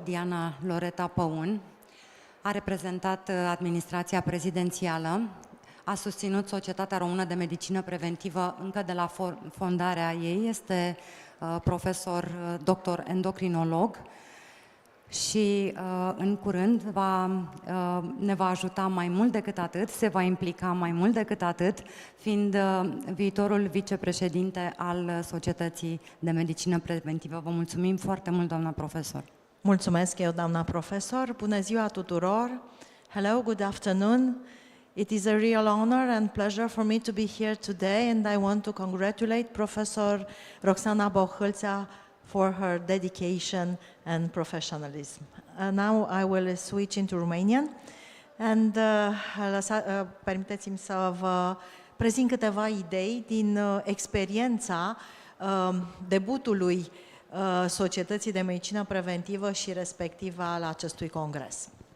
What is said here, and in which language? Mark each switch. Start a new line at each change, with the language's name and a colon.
Romanian: Diana Loreta Păun. A reprezentat administrația prezidențială, a susținut Societatea Română de Medicină Preventivă încă de la fondarea ei, este profesor, doctor endocrinolog și în curând ne va ajuta mai mult decât atât, se va implica mai mult decât atât, fiind viitorul vicepreședinte al Societății de Medicină Preventivă. Vă mulțumim foarte mult, doamna profesor. Mulțumesc eu, doamna profesor. Bună ziua tuturor.
English: Hello, good afternoon. It is a real honor and pleasure for me to be here today, and I want to congratulate Professor Roxana Bohâlțea for her dedication and professionalism. Now I will switch into Romanian and
Romanian: permiteți-mi să vă prezint câteva idei din experiența debutului Societății de Medicină Preventivă și respectiv al acestui congres.